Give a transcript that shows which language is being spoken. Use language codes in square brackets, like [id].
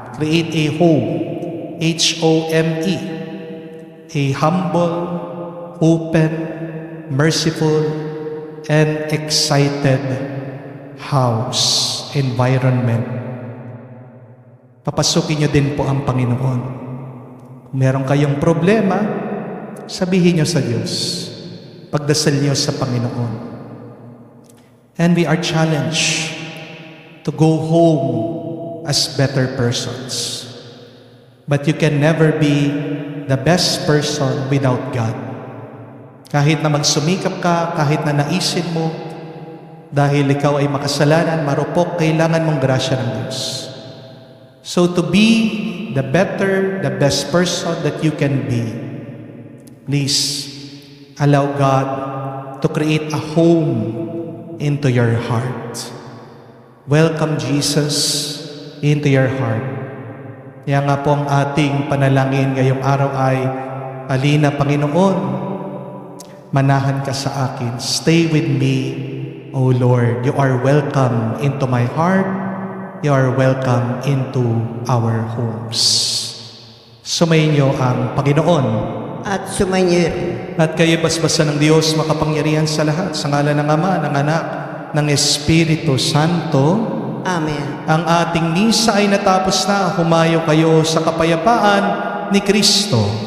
[en] Create a home, H-O-M-E, a humble, open, merciful, and excited house, environment. [tl] Papasukin niyo din po ang Panginoon. Kung meron kayong problema, sabihin niyo sa Diyos. Pagdasal niyo sa Panginoon. [en] And we are challenged to go home as better persons. But you can never be the best person without God. [tl] Kahit na magsumikap ka, kahit na naisin mo, dahil ikaw ay makasalanan, marupok, kailangan mong grasya ng Diyos. [en] So to be the better, the best person that you can be, please allow God to create a home into your heart. Welcome Jesus into your heart. [tl] Kaya nga po ang ating panalangin ngayong araw ay, Halina Panginoon, manahan ka sa akin. [en] Stay with me, O Lord. You are welcome into my heart. You are welcome into our homes. [tl] Sumayin niyo ang Panginoon. At sumainyo rin. At kayo basbasan ng Diyos makapangyarihan sa lahat, sa ngalan ng Ama, ng Anak, ng Espiritu Santo. Amen. Ang ating misa ay natapos na. Humayo kayo sa kapayapaan ni Kristo.